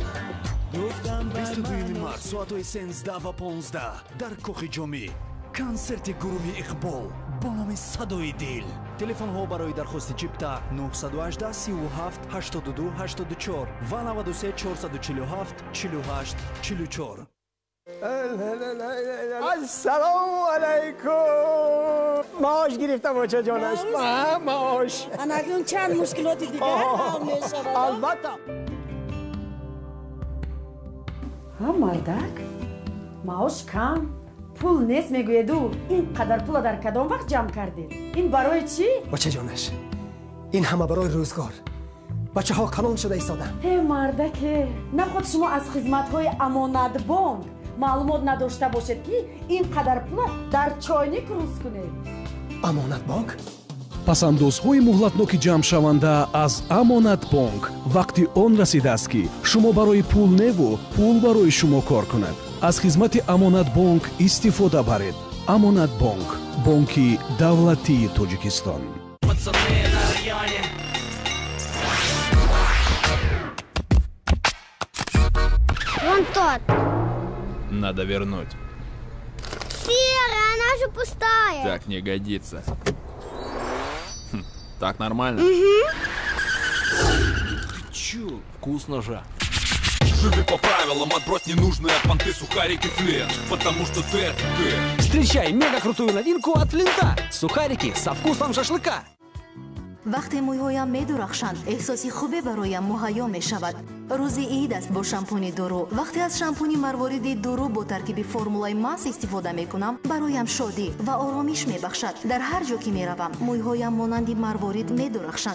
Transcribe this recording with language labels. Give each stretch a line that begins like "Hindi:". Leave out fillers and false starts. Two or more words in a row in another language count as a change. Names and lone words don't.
Tajik: 22 март соатҳои 13 ва 15 дар кохи ҷомӣ консерти гурӯҳи иқбол бо номи садои дил. телефонҳо барои дархости чипта 918 37 82 84 ва 93 447 48 44. Ассалому алейкум. Маош гирифтам бачаҷонаш. Маош Акнун чанд мушкилоти дигар ҳал мешавад. البته. мардак маош кам пул нест мегӯеду ин қадар пула дар кадом вақт ҷамъ кардед? Ин барои чӣ? бочаҷонаш ин ҳама барои рӯзгор бачаҳо қалон шуда истоданд. мардаке наход шумо аз хизматҳои амонатбонк маълумот надошта бошед ки ин қадар пула дар чойник рӯз кунед. амонатбонк пасандозҳои муҳлатноки ҷамъшаванда аз амонатбонк вақти он расидааст ки шумо барои пул неву пул барои шумо кор кунад. аз хизмати амонатбонк истифода баред. амонатбонк бонки давлатии тоҷикистон.
Russian: Вон тот. Надо вернуть. Серая, она же пустая. Так не годится. Так нормально? Угу. Чё? Вкусно же. Живи по правилам, отбрось ненужные понты, сухарики, Флинт. Потому что ты. Встречай мега крутую новинку от Флинта. Сухарики со вкусом шашлыка.
Tajik: вақте мӯйҳоям медурахшанд эҳсоси хубе бароям муҳайё мешавад. рӯзи ид аст бо шампуни дуру. вақте аз шампуни марвориди дуру бо таркиби формулаи мас истифода мекунам бароям шодӣ ва оромиш мебахшад. дар ҳар ҷо ки меравам мӯйҳоям монанди марворид медурахшанд.